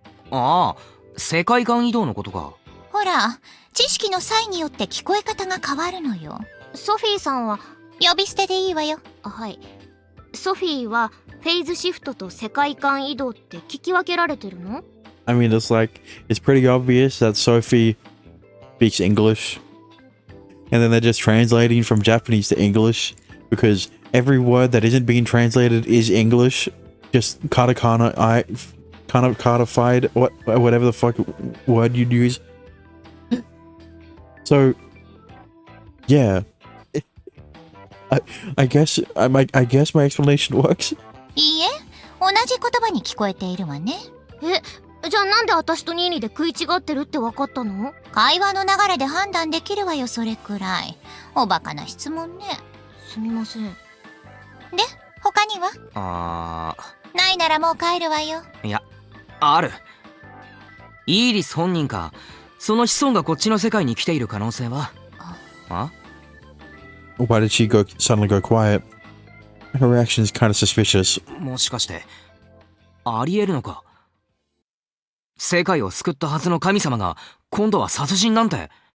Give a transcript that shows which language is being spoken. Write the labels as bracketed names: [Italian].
[Japanese] ああ、世界観移動のことか。ほら、知識の際によって聞こえ方が変わるのよ。ソフィーさんは呼び捨てでいいわよ。はい。ソフィーはフェイズシフトと世界観移動って聞き分けられてるの？ [English] I mean, it's pretty obvious that Sophie speaks English, and then they're just translating from Japanese to English because every word that isn't being translated is English, just katakana, kind of codified, whatever the fuck word you'd use. So, yeah, I guess my explanation works. [Japanese] いいえ、同じ言葉に聞こえているわね。じゃあなんで私とニーニーで食い違ってるって分かったの？会話の流れで判断できるわよ、それくらい。おバカな質問ね。すみません。で、他には？ないならもう帰るわよ。いや、ある。イーリス本人か、その子孫がこっちの世界に来ている可能性は？ [English] Why did she suddenly go quiet? Her reaction is kind of suspicious. [Japanese] もしかして、ありえるのか。世界を救ったはずの神様が、今度は殺人なんて。